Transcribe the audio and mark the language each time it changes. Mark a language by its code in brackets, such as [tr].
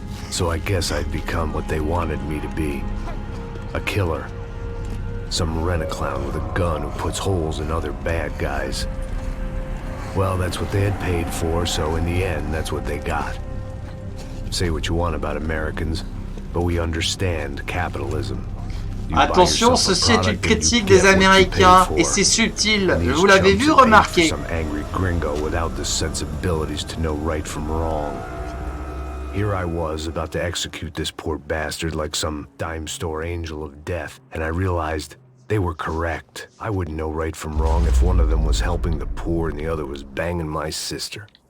[en] So I guess I'd become what they wanted me to be. A killer. Some rent-a-clown with a gun who puts holes in other bad guys. Well, that's what they had paid for, so in the end, that's what they got. Say what you want about Americans, but we understand capitalism. [fr] Attention, ceci est une critique des Américains, et c'est subtil, vous l'avez vu remarquer. [en] Some angry gringo without the sensibilities to know right from wrong. Here I was, about to execute this poor bastard like some dime store angel of death, and I realized they were correct. I wouldn't know right from wrong if one of them was helping the poor and the other was banging my sister.